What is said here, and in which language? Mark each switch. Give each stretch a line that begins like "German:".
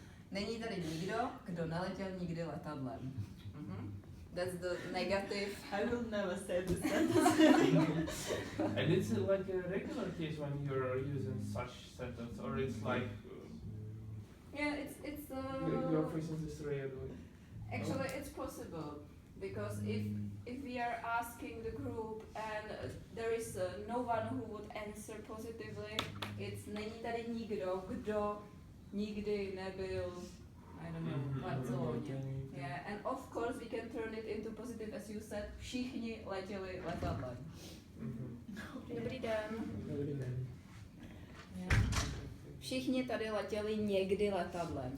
Czech: Není tady nikdo, kdo neletěl nikdy letadlem.
English: Mhm. That's the negative. I will never say this sentence. And it's like a regular case when you're using such sentence, or it's like Yeah, it's you're facing this really. actually it's possible because if we are asking the group and there is no one who would answer positively, it's
Czech: není tady nikdo, kdo nikdy nebyl,
English: I don't know, v Barceloně. Yeah, and of course we can turn it into
Czech: said, všichni letěli letadlem. Dobrý den. Dobrý den.
English: Yeah.
Czech: Všichni tady letěli někdy letadlem.